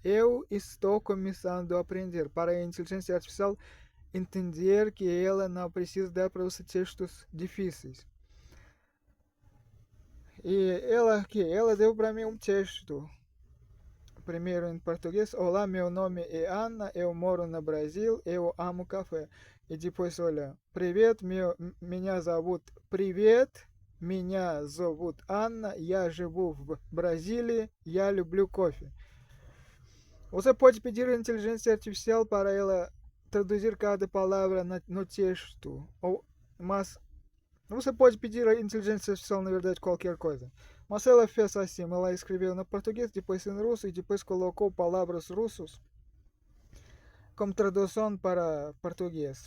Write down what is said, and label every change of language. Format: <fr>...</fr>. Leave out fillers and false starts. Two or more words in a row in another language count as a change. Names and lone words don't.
<pt>Eu estou começando a aprender para a inteligência artificial entender que ela não precisa dar para você textos difíceis. E ela deu para mim um texto. Primeiro em português. Olá, meu nome é Ana, eu moro no Brasil, eu amo café. E depois, olha,</pt> <ru>Привет, меня зовут Привет, меня зовут Анна, я живу в Бразилии, я люблю кофе.</ru> <pt>Você pode pedir à inteligência artificial para ela traduzir cada palavra no texto, mas você pode pedir à inteligência artificial, na verdade, qualquer coisa. Mas ela fez assim, ela escreveu no português, depois em russo e depois colocou palavras russas como tradução para português.</pt>